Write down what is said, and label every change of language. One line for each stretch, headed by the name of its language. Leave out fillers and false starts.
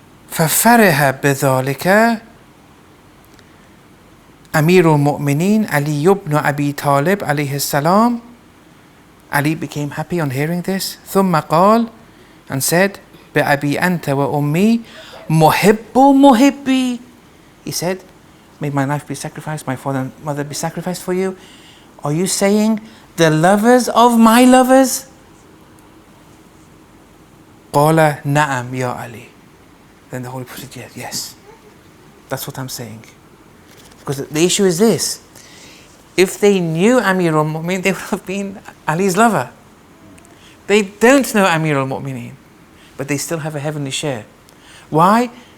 Arabic: فَفَرِحَ بِذَلِكَ Amirul Mumineen Ali ibn Abi Talib alayhi salam.
English: Ali became happy on hearing this.
Arabic: ثُمَّ قال,
English: and said,
Arabic: بِأَبِي أَنْتَ وَأُمِّي مُحِبُّ مُحِبِّي.
English: He said, may my life be sacrificed, my father and mother be sacrificed for you. Are you saying the lovers of my lovers?
Arabic: قَالَ نَعَمْ يَا Ali.
English: Then the Holy Prophet said, yes, that's what I'm saying. Because the issue is this: if they knew Amirul Mumineen, they would have been Ali's lover. They don't know Amirul Mumineen, but they still have a heavenly share. Why?